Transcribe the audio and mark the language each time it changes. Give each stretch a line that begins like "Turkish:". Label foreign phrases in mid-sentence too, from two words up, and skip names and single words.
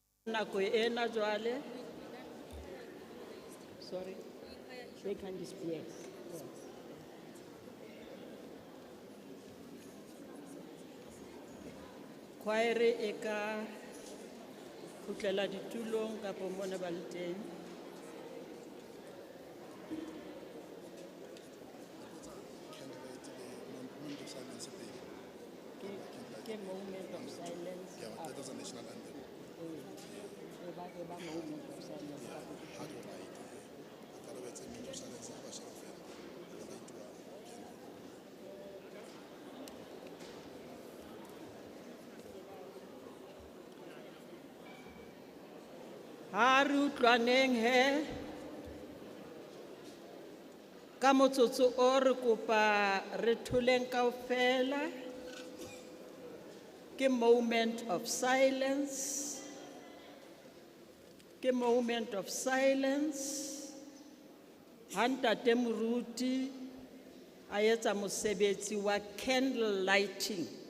Southern Sotho: Nako ena jwale.
English: Sorry. They can display. Yes.
Southern Sotho: Choir e ka khutlela ditulong kapo mona ba le teng.
English: Ke moment of silence. Yeah, that is a national anthem. Eba moment of silence. How do you write? I thought it's a moment of silence.
Southern Sotho: Ha re utlwaneng he ka motsotso o re kopa re thuleng kaofela ke
English: moment of silence,
Southern Sotho: ke
English: moment of silence.
Southern Sotho: Ha ntate Moruti a etsa mosebetsi wa
English: candle lighting.